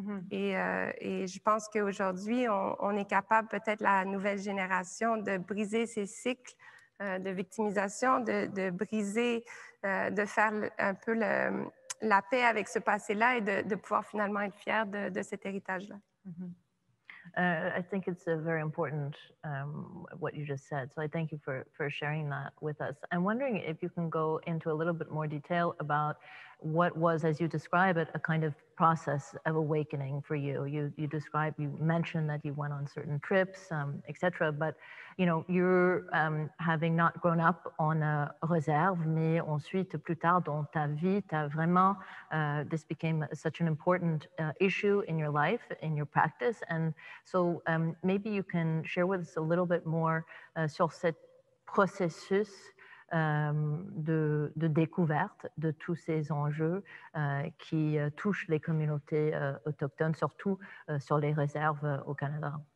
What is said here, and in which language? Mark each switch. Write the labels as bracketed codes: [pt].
[fr] Et je pense qu'aujourd'hui, on est capable, peut-être la nouvelle génération, de briser ces cycles de victimisation, de briser, de faire un peu la paix avec ce passé-là et de pouvoir finalement être fier de cet héritage-là. [en] I think it's very important what you just said. So I thank you for sharing that with us. I'm wondering if you can go into a little bit more detail about what was, as you describe it, a kind of process of awakening for you. You mentioned that you went on certain trips, etc. But you're having not grown up on a réserve, [fr] mais ensuite, plus tard dans ta vie, t'as vraiment, [en] this became such an important issue in your life, in your practice. And so maybe you can share with us a little bit more [fr] sur ce processus de découverte de tous ces enjeux qui touchent les communautés autochtones, surtout sur les réserves au Canada.